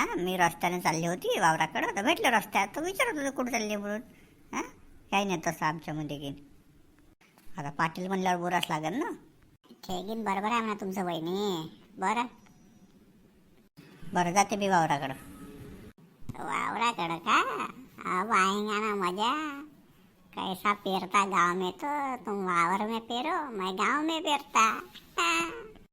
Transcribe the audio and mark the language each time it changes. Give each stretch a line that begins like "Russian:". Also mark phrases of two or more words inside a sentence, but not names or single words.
Marathi: मी रस्त्याने चालली होती वावराकडं, तर भेटलं रस्त्यात तर विचारत होतं कुठं चालली म्हणून. काही नाही तसं आमच्यामध्ये की. आता पाटील म्हणल्यावर बोरास लागेल ना. ठेकीन बरोबर आहे म्हणा तुमचं वहिनी. बरं जाते मी वावराकडं का?
Hindi: अब आएंगा ना मजा. कैसा पेरता गाँव में, तो तुम वावर में पेरो, मैं गाँव में पेरता.